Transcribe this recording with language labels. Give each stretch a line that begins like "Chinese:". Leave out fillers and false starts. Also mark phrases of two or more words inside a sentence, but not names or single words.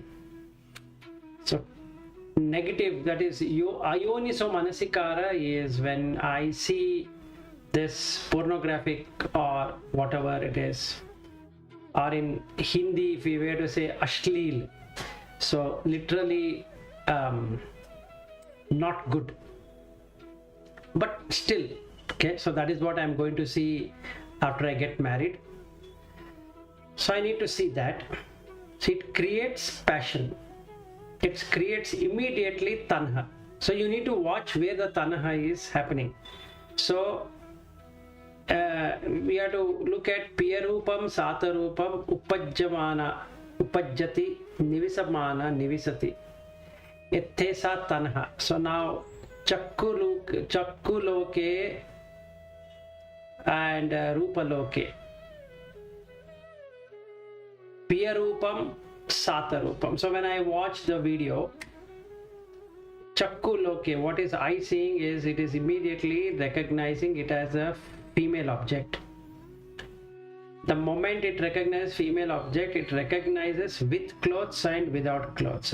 English: So negative, that is
Pali: ayoniso manasikara,
English: is when I see this pornographic or whatever it is, or in Hindi if we were to say ashleel, so literally not good, but still, okay, so that is what I'm going to see after I get married. So I need to see that. So it creates passion, it creates immediately tanha. So you need to watch where the tanha is happening. So we have to look at
Pali: piyarupam, satarupam, upajjamana, upajjati, nivisamana, nivisati. Ittesa tanha.
English: So now chakkuloke and rupaloke.
Pali: Piyarupam, satarupam.
English: So when I watch the video, chakkuloke, what is I seeing is, it is immediately recognizing it as a female object. The moment it recognizes female object, it recognizes with clothes and without clothes.